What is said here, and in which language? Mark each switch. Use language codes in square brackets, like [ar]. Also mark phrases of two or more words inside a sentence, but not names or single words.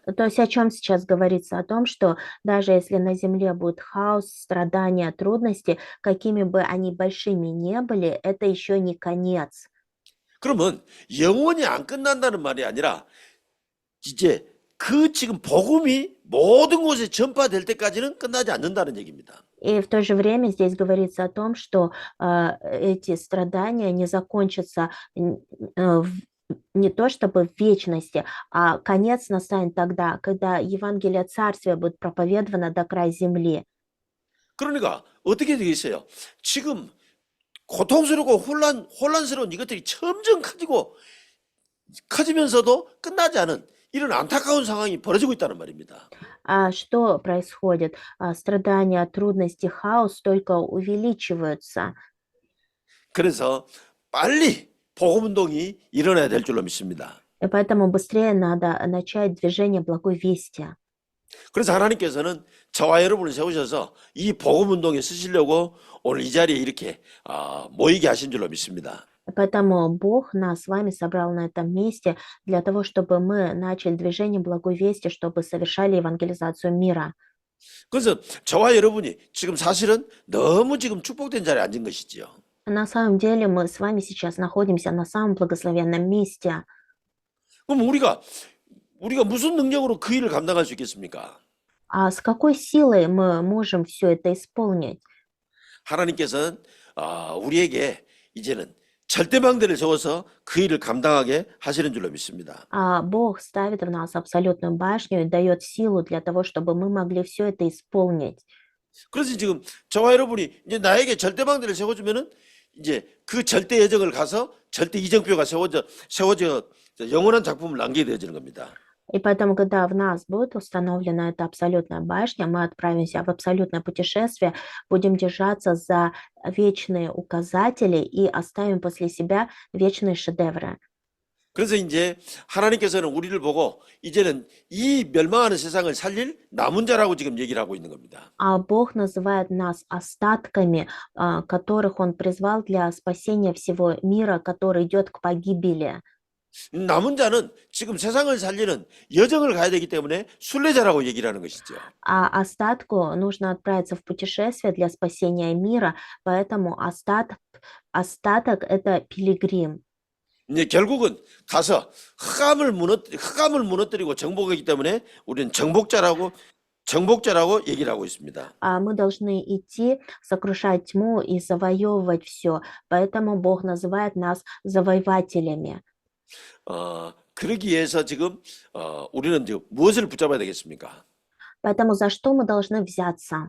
[ru] То есть о чем сейчас говорится? О том, что даже если на земле будет хаос, страдания, трудности, какими бы они большими не были, это еще не конец. [ko] 그러면 영원히 안 끝난다는 말이 아니라 이제 그 지금 복음이 모든 곳에 전파될 때까지는 끝나지 않는다는 얘기입니다. [ru] И в то же время здесь говорится о том, что эти страдания не закончатся не то чтобы в вечности, а конец настанет тогда, когда Евангелие Царствия будет проповедовано до края земли. [ko] 그러니까 어떻게 되겠어요? 지금 고통스럽고 혼란스러운 이것들이 점점 커지면서도 끝나지 않은 이런 안타까운 상황이 벌어지고 있다는 말입니다. [ru] А что происходит? Страдания, трудности, хаос только увеличиваются. [ko] 그래서 빨리 복음운동이 일어나야 될 줄로 믿습니다. [ru] И поэтому быстрее надо начать движение благой вести. [ko] 그래서 하나님께서는 저와 여러분을 세우셔서 이 복음운동에 쓰시려고 오늘 이 자리에 이렇게 모이게 하신 줄로 믿습니다. [ru] Поэтому Бог нас с вами собрал на этом месте для того, чтобы мы начали движение благой вести, чтобы совершали евангелизацию мира. [ko] 그래서 저와 여러분이 지금 사실은 너무 지금 축복된 자리에 앉은 것이지요. [ru] На самом деле мы с вами сейчас находимся на самом благословенном месте. [ko] 그럼 우리가 무슨 능력으로 그 일을 감당할 수 있겠습니까? [ru] А с какой силой мы можем все это исполнить? [ko] 하나님께서는 우리에게 이제는 절대망대를 세워서 그 일을 감당하게 하시는 줄로 믿습니다. [ru] А Бог ставит в нас абсолютную башню и дает силу для того, чтобы мы могли все это исполнить. [ko] 그래서 지금 저와 여러분이 이제 나에게 절대망대를 세워주면은 이제 그 절대 예정을 가서 절대 이정표가 세워져 영원한 작품을 남기게 되어지는 겁니다. [ru] И поэтому, когда в нас будет установлена эта абсолютная башня, мы отправимся в абсолютное путешествие, будем держаться за вечные указатели и оставим после себя вечные шедевры. [ko] 그래서 이제 하나님께서는 우리를 보고 이제는 이 멸망하는 세상을 살릴 남은 자라고 지금 얘기를 하고 있는 겁니다. [ru] А Бог называет нас остатками, которых Он призвал для спасения всего мира, который идет к погибели. [ko] 남은 자는 지금 세상을 살리는 여정을 가야 되기 때문에 순례자라고 얘기를 하는 것이죠. [ru] А остатку нужно отправиться в путешествие для спасения мира, поэтому остаток – это пилигрим. [ko] 이제 결국은 가서 흑암을 무너뜨리고 정복하기 때문에 우리는 정복자라고 얘기를 하고 있습니다. [ru] А мы должны идти, сокрушать тьму и завоевывать все, поэтому Бог называет нас завоевателями. [ko] 그러기 위해서 지금 우리는 지금 무엇을 붙잡아야 되겠습니까? [ru] Поэтому за что мы должны взяться?